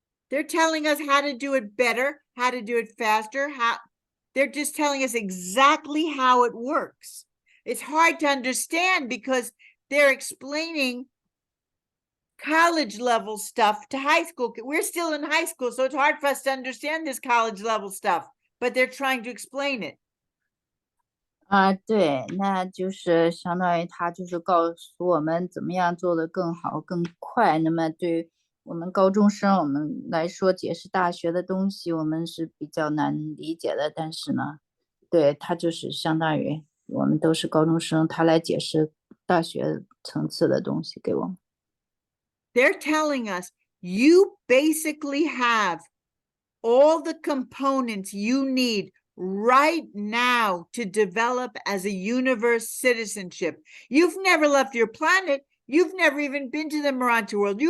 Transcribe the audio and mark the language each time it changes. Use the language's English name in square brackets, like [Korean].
[English] They're telling us how to do it better, how to do it faster, they're just telling us exactly how it works. It's hard to understand because they're explaining college level stuff to high school. We're still in high school, so it's hard for us to understand this college level stuff, but they're trying to explain it. [Chinese] 对，那就是相当于他就是告诉我们怎么样做得更好、更快。那么对我们高中生我们来说，解释大学的东西，我们是比较难理解的。但是呢，对他就是相当于我们都是高中生，他来解释大学层次的东西给我们。 [English] They're telling us you basically have all the components you need right now to develop as a universe citizenship. You've never left your planet. You've never even been to the Marancha world.